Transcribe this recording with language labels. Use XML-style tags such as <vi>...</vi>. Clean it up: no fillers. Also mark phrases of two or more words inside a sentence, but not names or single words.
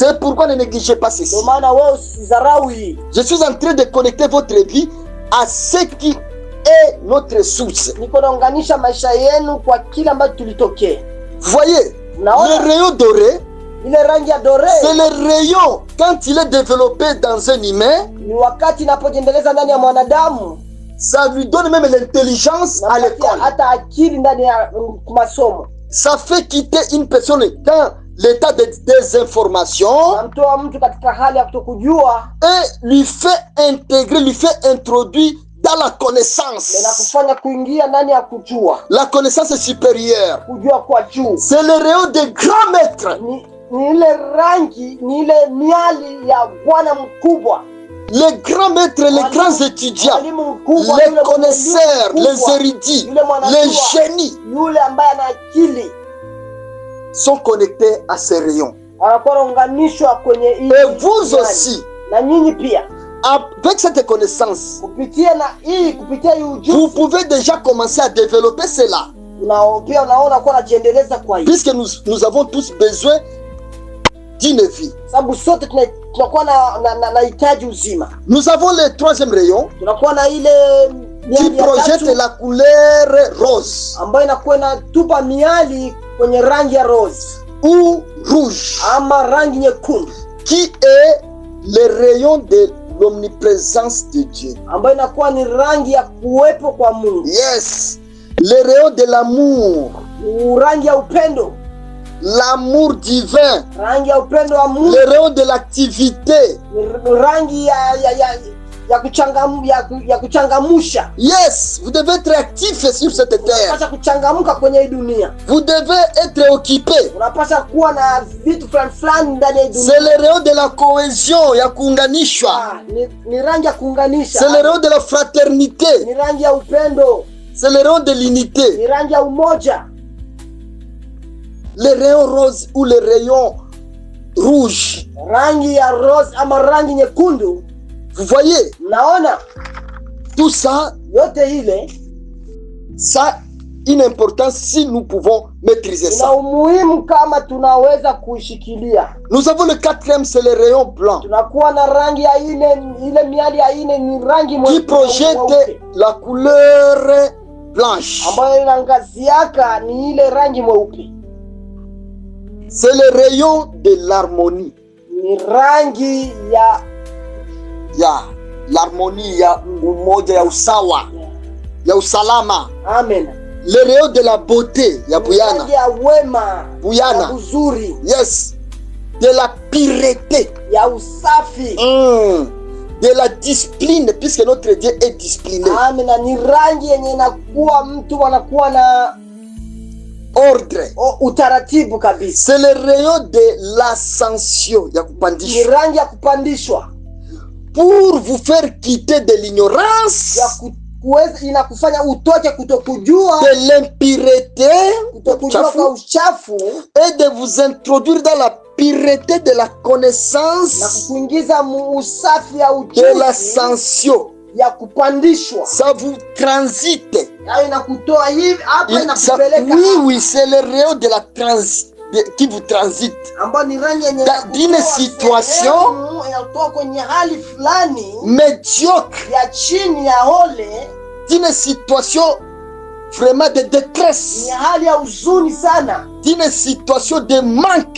<fr>C'est pourquoi ne négligez pas ceci.</fr> <sw>Ndio maana wewe usidharau hii.</sw> <fr>Je suis en train de connecter votre vie à ce qui est notre source.</fr> <sw>Niko naunganisha maisha yenu kwa kila ambacho tulitokea.</sw> <fr>Voyez,</fr> <sw>Unaona?</sw> <fr>le rayon doré,</fr> <sw>Ile rangi ya dore</sw> <fr>c'est le rayon quand il est développé dans un humain,</fr> <sw>ni wakati inapojiendeleza ndani ya mwanadamu,</sw> <fr>ça lui donne même l'intelligence</fr> <sw>na</sw> <fr>à l'école.</fr> <sw>hata akili ndani ya masomo.</sw> <fr>Ça fait quitter une personne dans l'état de désinformation</fr> <sw>Namtoa mtu katika hali ya kutokujua</sw> <fr>et lui fait intégrer, lui fait introduire dans la</fr> <sw>na</sw> <fr>connaissance.</fr> <sw>kufanya kuingia ndani ya kujua,</sw> <fr>La connaissance supérieure.</fr> <sw>kujua kwa juu.</sw> <fr>C'est le rayon des grands maîtres.</fr> <sw>Ni ni ile rangi, ni ile miali ya Bwana mkubwa.</sw> <fr>Les grands maîtres, les grands étudiants, les connaisseurs, les érudits, les génies</fr> <sw>yule ambaye ana akili</sw> <fr>sont connectés à ces rayons.</fr> <sw>anaunganishwa kwenye hii.</sw> <fr>Et vous aussi,</fr> <sw>na nyinyi pia,</sw> <fr>avec cette connaissance,</fr> <sw>kupitia na hii, kupitia hii ujuzi,</sw> <fr>vous pouvez déjà commencer à développer cela.</fr> <sw>Pia unaona kwa najiendeleza kwa hii.</sw> <fr>Puisque nous avons tous besoin d'une vie.</fr> <sw>Sababu sote tunakuwa na hitaji uzima.</sw> <fr>Nous avons le troisième rayon</fr> <sw>tunakuwa na ile</sw> <fr>qui projette la couleur rose</fr> <sw>ambayo inakuwa inatupa miali kwenye rangi ya rose</sw> <fr>ou rouge,</fr> <sw>ama rangi nyekundu,</sw> <fr>qui est le rayon de l'omniprésence de Dieu,</fr> <sw>ambayo inakuwa ni rangi ya kuwepo kwa Mungu.</sw> <fr>Yes, le rayon de l'amour,</fr> <sw>rangi ya upendo,</sw> <fr>l'amour divin,</fr> <sw>rangi ya upendo wa Mungu.</sw> <fr>Le rayon de l'activité,</fr> <sw>rangi ya kuchangamusha.</sw> <fr>Yes, vous devez être actif sur cette terre.</fr> <sw>Unapaswa kuchangamuka kwenye hii dunia.</sw> <fr>Vous devez être occupé.</fr> <sw>Unapaswa kuwa na vitu fulani ndani ya dunia.</sw> <fr>C'est le rayon de la cohésion,</fr> <sw>ya kuunganishwa. Ni rangi ya kuunganisha.</sw> <fr>C'est le rayon de la fraternité.</fr> <sw>Ni rangi ya upendo.</sw> <fr>C'est le rayon de l'unité.</fr> <sw>Ni rangi ya umoja.</sw> <fr>Le rayon rose ou le rayon rouge.</fr> <sw>Rangi ya rose ama rangi nyekundu.</sw> <fr>Vous voyez?</fr> <sw>Naona</sw> <fr>tout ça,</fr> <sw>yote ile,</sw> <fr>ça une importance si nous pouvons maîtriser ça.</fr> <sw>Ina umuhimu kama tunaweza kuishikilia.</sw> <fr>Nous avons le quatrième, c'est le rayon blanc.</fr> <sw>Tunakuwa na rangi ya ile miali ya ni rangi</sw> <fr>qui projette la couleur blanche.</fr> <sw>Ambayo inaangaziaka ni ile rangi mweupe.</sw> <fr>C'est le rayon de l'harmonie.</fr> <sw>Ni rangi ya l'harmonie, ya umoja, ya usawa, ya usalama. Amen.</sw> <fr>Le rayon de la beauté,</fr> <sw>ya buyana. Ya wema, buyana. Ya uzuri. Yes.</sw> <fr>De la pureté.</fr> <sw>Ya usafi.</sw> <fr>De la discipline, puisque notre Dieu est discipliné. Amen.</fr> <sw>Ni rangi yenye inakuwa mtu anakuwa na ordre. Utaratibu kabisa.</sw> <fr>C'est le rayon de l'ascension,</fr> <sw>ya kupandishwa. Ni rangi ya kupandishwa.</sw> <fr>Pour vous faire quitter de l'ignorance,</fr> <sw>inakufanya utoke kutokujua,</sw> <fr>de l'impureté,</fr> <sw>kutokujua kwa uchafu,</sw> <fr>et de vous introduire dans la pureté de la connaissance,</fr> <sw>na kukuingiza usafi ya ujuzi,</sw> <fr>de l'ascension,</fr> <sw>ya kupandishwa.</sw> <fr>Ça vous transite.</fr> <sw>Inakutoa hivi hapa inakupeleka.</sw> <fr>Oui, c'est le rayon de la qui vous transite d'une situation médiocre, d'une situation vraiment de détresse, d'une situation de manque.</fr>